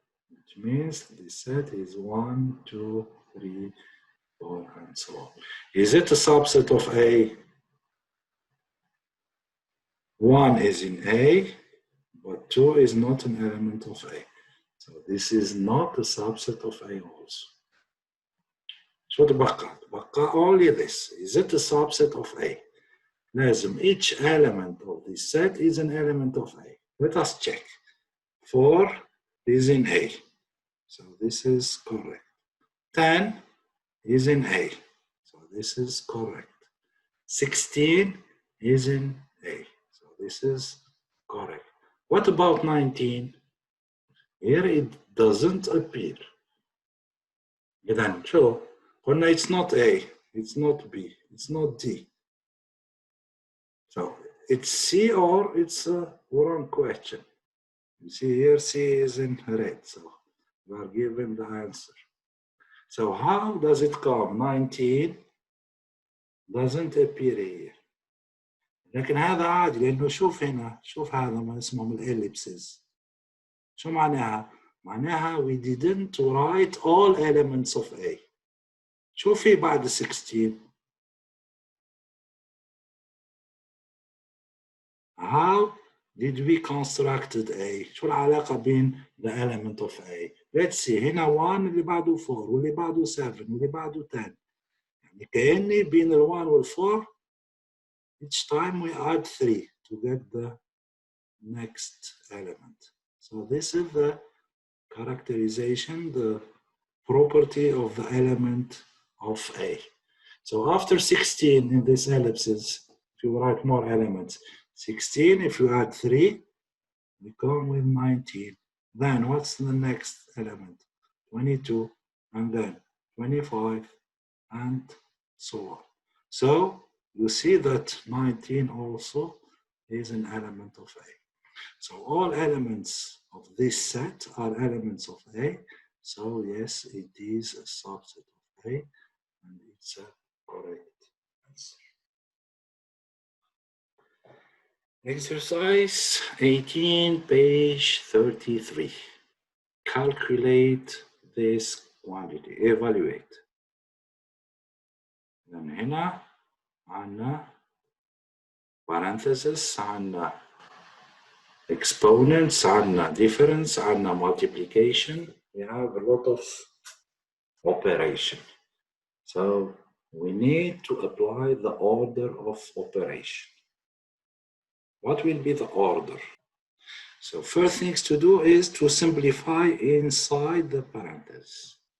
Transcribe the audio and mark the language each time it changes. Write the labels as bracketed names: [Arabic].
[English] Which means the set is 1, 2, 3, 4, and so on. Is it a subset of A? 1 is in A, but 2 is not an element of A. So this is not a subset of A also. [Arabic] شو تبقى؟ تبقى [English] only this. Is it a subset of A? [Arabic] لازم [English] each element of this set is an element of A. Let us check. 4 is in A. So this is correct. 10 is in A. So this is correct. 16 is in A. So this is correct. What about 19? Here it doesn't appear. [Arabic] إذن شو؟ قلنا [English] it's not A, it's not B, it's not D. So it's C or it's a wrong question. You see here C is in red, so we are given the answer. So how does it come? 19 doesn't appear here. [Arabic] لكن هذا عادي لأنه شوف هنا، شوف هذا ما اسمهم الellipses. شو معناها؟ معناها [English] we didn't write all elements of A. [Arabic] شو في بعد 16؟ [English] How did we constructed A? [Arabic] شو العلاقة بين [English] the element of A? Let's see. [Arabic] هنا 1 اللي بعده 4 واللي بعده 7 واللي بعده 10. يعني كأني بين ال 1 وال 4 [English] each time we add 3 to get the next element. So this is the characterization, the property of the element of A. So after 16 in this ellipses, if you write more elements, 16, if you add 3, we come with 19. Then what's the next element? 22, and then 25, and so on. So you see that 19 also is an element of A. So all elements of this set are elements of A. So yes, it is a subset of A, and it's a correct answer. Exercise 18, page 33. Calculate this quantity. Evaluate. [Arabic] من هنا عنا parenthesis, عنا exponents, عنا difference, عنا multiplication. [English] We have a lot of operation. So we need to apply the order of operation. What will be the order? So first things to do is to simplify inside the parenthesis.